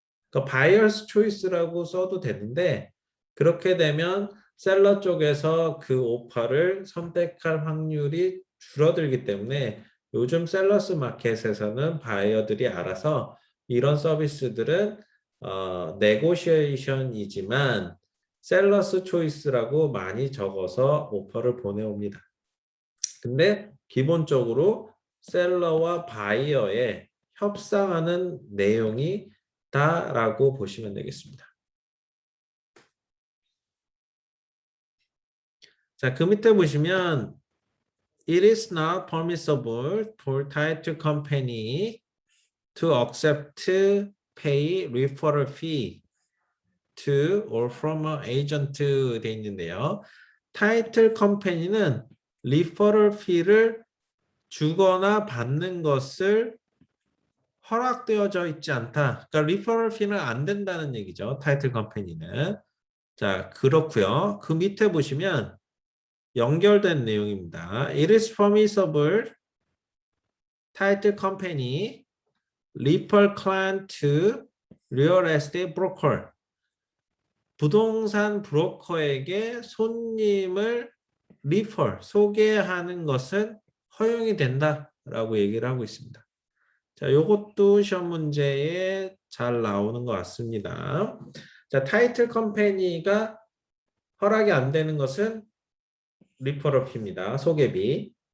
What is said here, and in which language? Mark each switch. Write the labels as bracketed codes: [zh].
[ko] 그러니까 바이어스 초이스라고 써도 되는데 그렇게 되면 셀러 쪽에서 그 오퍼를 선택할 확률이 줄어들기 때문에 요즘 셀러스 마켓에서는 바이어들이 알아서 이런 서비스들은 네고시에이션이지만 셀러스 초이스라고 많이 적어서 오퍼를 보내옵니다. 근데 기본적으로 셀러와 바이어의 협상하는 내용이 다라고 보시면 되겠습니다. 자, 그 밑에 보시면 [en] It is not permissible for title company to accept pay referral fee to or from an agent [ko] 돼 있는데요. 타이틀 컴퍼니는 리퍼럴 피를 주거나 받는 것을 허락되어져 있지 않다. 그러니까 리퍼럴 피는 안 된다는 얘기죠. 타이틀 컴퍼니는. 자, 그렇고요. 그 밑에 보시면 연결된 내용입니다. [en] It is permissible title company refer client to real estate broker. [ko] 부동산 브로커에게 손님을 refer, 소개하는 것은 허용이 된다라고 얘기를 하고 있습니다. 자, 요것도 시험 문제에 잘 나오는 것 같습니다. 자, 타이틀 컴퍼니가 허락이 안 되는 것은 리퍼럴 피입니다. 소개비.